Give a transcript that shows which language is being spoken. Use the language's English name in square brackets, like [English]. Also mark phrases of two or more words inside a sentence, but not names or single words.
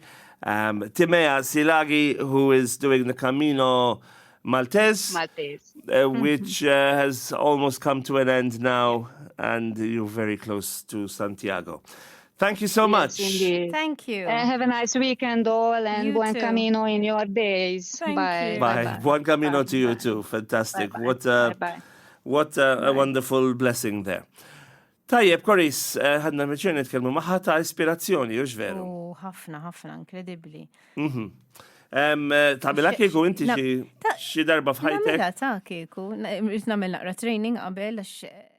[English] Timea Szilagyi, who is doing the Camino Maltés, which has almost come to an end now, and you're very close to Santiago. Thank you so much. Indeed. Thank you. Have a nice weekend all, and [Spanish] buen camino [English] in your days. Bye. Bye. [Spanish] Buen camino [English] to you too. Fantastic. Bye. What a wonderful blessing there. [Maltese] Tajjeb, Coryse, ħadna meċċer nitkellmu maħħa ta' ispirazzjoni, jux veru? ħafna, inkredibbli. Tagħmilha kieku inti xi darba f'ħajtek? Namela ta' kieku, namel naqra training qabel għax